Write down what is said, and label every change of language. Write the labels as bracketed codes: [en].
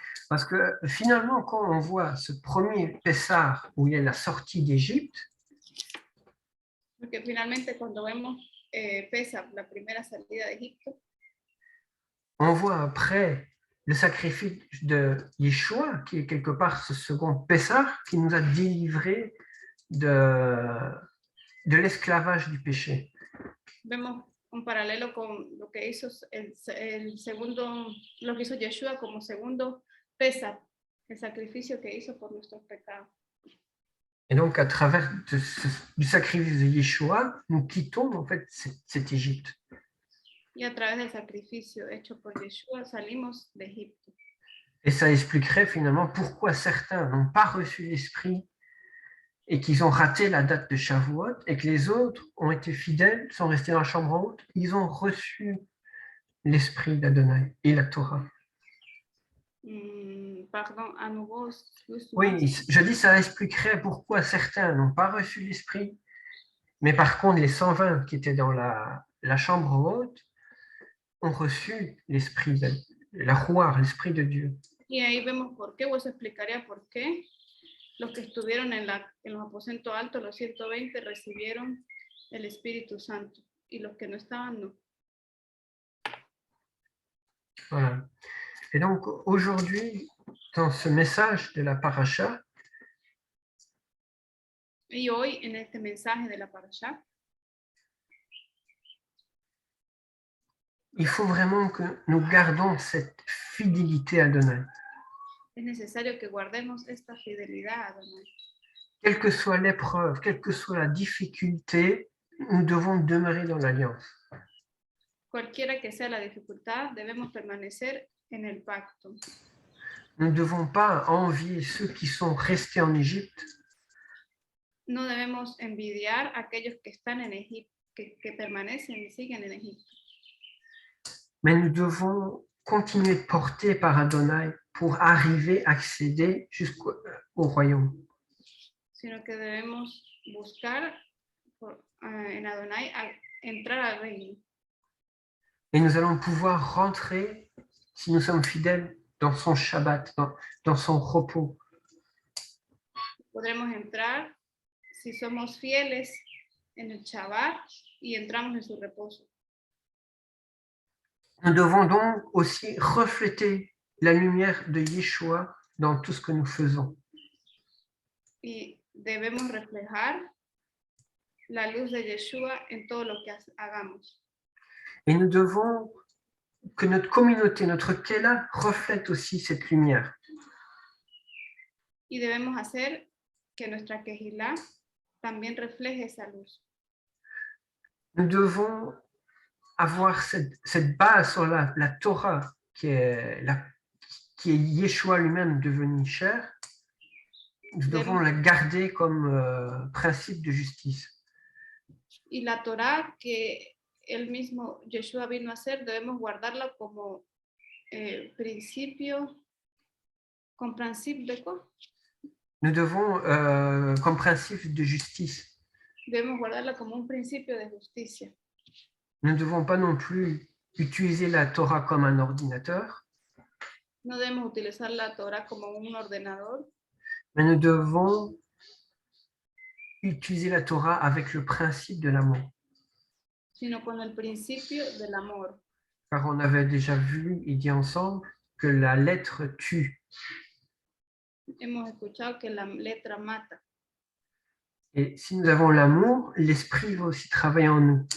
[fr] Parce que finalement, quand on voit ce premier Pessah où il y a la sortie d'Égypte, [es] Porque finalmente cuando vemos Pesach, la primera salida de Egipto, [fr] on voit après le sacrifice de Yeshua, qui est quelque part ce second Pessah, qui nous a délivrés de l'esclavage du péché. [es] vemos un paralelo con lo que hizo el segundo, lo que hizo Yeshua como segundo Pesach, el sacrificio que hizo por nuestros pecados. [fr] Et donc, à travers du sacrifice de Yeshua, nous quittons en fait cette Égypte. [es] Y a través del sacrificio hecho por Yeshua salimos de Egipto. [fr] Et ça expliquerait finalement pourquoi certains n'ont pas reçu l'Esprit et qu'ils ont raté la date de Shavuot, et que les autres ont été fidèles, sont restés dans la chambre haute, ils ont reçu l'Esprit d'Adonai et la Torah. Pardon, à nouveau. Oui, je dis ça expliquerait pourquoi certains n'ont pas reçu l'Esprit, mais par contre les 120 qui étaient dans la chambre haute ont reçu l'Esprit, la Ruach, l'Esprit de Dieu. [es] Y ahí vemos por qué, o eso explicaría por qué los que estuvieron en los aposentos altos, los 120, recibieron el Espíritu Santo, y los que no estaban, no. [fr] Voilà. Et donc aujourd'hui, dans ce message de la paracha, [es] Y hoy, en este mensaje de la Parashá, [fr] il faut vraiment que nous gardons cette fidélité à Adonai. [es] es necesario que guardemos esta fidelidad a Adonai. [fr] Quelle que soit l'épreuve, quelle que soit la difficulté, nous devons demeurer dans l'alliance. [es] Cualquiera que sea la dificultad, debemos permanecer en el pacto. [fr] Nous ne devons pas envier ceux qui sont restés en Égypte, [es] No debemos envidiar a aquellos que están en Egipto, que permanecen y siguen en Egipto. [fr] mais nous devons continuer de porter par Adonai pour arriver, accéder jusqu'au royaume. [es] Sino que debemos buscar en Adonai entrar al reino. [fr] Et nous allons pouvoir rentrer, si nous sommes fidèles, dans son Shabbat, dans son repos. [es] Podremos entrar si somos fieles en el Shabbat y entramos en su reposo. [fr] Nous devons donc aussi refléter la lumière de Yeshua dans tout ce que nous faisons. [es] Y debemos reflejar la luz de Yeshua en todo lo que hagamos. [fr] Et nous devons que notre communauté, notre Kéla, reflète aussi cette lumière. [es] Y debemos hacer que nuestra Kehilá también refleje esa luz. [fr] Nous devons avoir cette base sur la Torah qui est Yeshua lui-même devenu chair. Nous devons la garder comme principe de justice. [es] Y la Torah que él mismo, Yeshua, vino a hacer, debemos guardarla como principio, con principio de [fr] quoi? Nous devons, comme principe de justice. [es] Debemos guardarla como un principio de justicia. [fr] Nous ne devons pas non plus utiliser la Torah comme un ordinateur. [es] No debemos utilizar la Torah como un ordenador. [fr] Mais nous devons utiliser la Torah avec le principe de l'amour. [es] Sino con el principio del amor. [fr] Car on avait déjà vu et dit ensemble que la lettre tue. [es] Hemos escuchado que la letra mata. [fr] Et si nous avons l'amour, l'esprit va aussi travailler en nous.